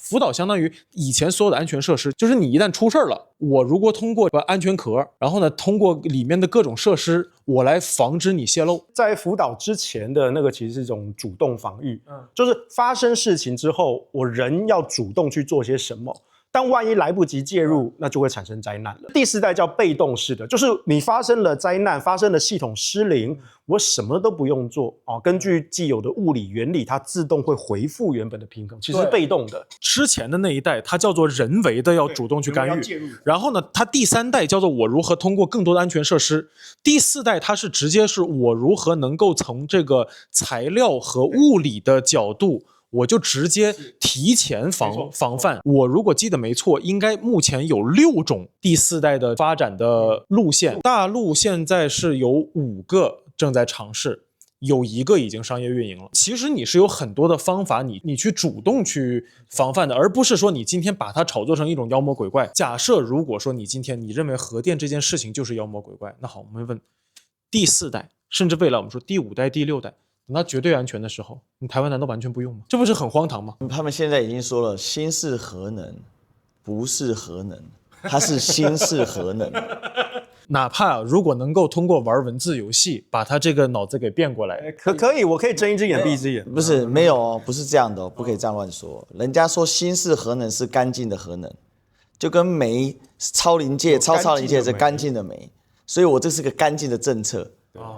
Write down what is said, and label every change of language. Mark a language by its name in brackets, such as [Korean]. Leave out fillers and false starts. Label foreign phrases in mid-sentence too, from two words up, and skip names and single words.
[Chinese] 福島相當於以前所有的安全設施，就是你一旦出事了，我如果通過安全殼，然後呢，通過裡面的各種設施，我來防止你洩漏。在福島之前的那個其實是一種主動防禦，就是發生事情之後，我人要主動去做些什麼。但萬一來不及介入，那就會產生災難了。第4代叫被動式的，就是你發生了災難，發生了系統失靈，我什麼都不用做啊，根據既有的物理原理，它自動會回復原本的平衡，其實是被動的。之前的那一代，它叫做人為的要主動去干預，然後呢，它第3代叫做我如何通過更多的安全設施，第4代它是直接是我如何能夠從這個材料和物理的角度。我就直接提前防範。我如果記得沒錯，應該目前有6種第4代的發展的路線。大陸現在是有5個正在嘗試，有1個已經商業運營了。其實你是有很多的方法，你去主動去防範的，而不是說你今天把它炒作成一種妖魔鬼怪。假設如果說你今天你認為核電這件事情就是妖魔鬼怪，那好，我們問第4代，甚至未來我們說第5代、第6代。等到絕對安全的時候，你台灣難道完全不用嗎？這不是很荒唐嗎？他們現在已經說了，新式核能不是核能，它是新式核能。哪怕如果能夠通過玩文字遊戲把他這個腦子給變過來，可以，我可以睜一隻眼閉一隻眼。不是，沒有哦，不是這樣的哦，不可以這樣亂說。人家說新式核能是乾淨的核能，就跟煤超臨界、超臨界是乾淨的煤，所以我這是個乾淨的政策。